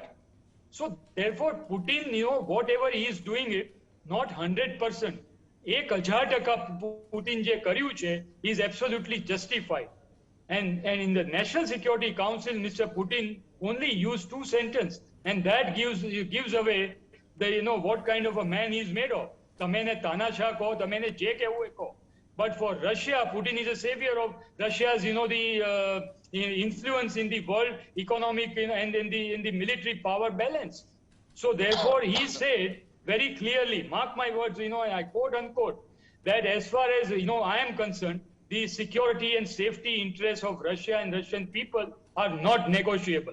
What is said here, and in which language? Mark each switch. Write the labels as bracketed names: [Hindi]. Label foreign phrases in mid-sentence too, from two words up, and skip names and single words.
[English] So therefore, Putin, whatever he is doing it, not 100%. 1000% Putin [Gujarati] જે કર્યું છે [English] is absolutely justified. And in the National Security Council, Mr. Putin only used 2 sentences, and that gives away the what kind of a man he is made of. [Gujarati] તમને તનાશા કો, તમને જે કેવું કો. [English] But for Russia, Putin is a savior of Russia's, the influence in the world economic and in the military power balance. So therefore, he said very clearly, mark my words, I quote unquote, that as far as I am concerned, the security and safety interests of Russia and Russian people are not negotiable.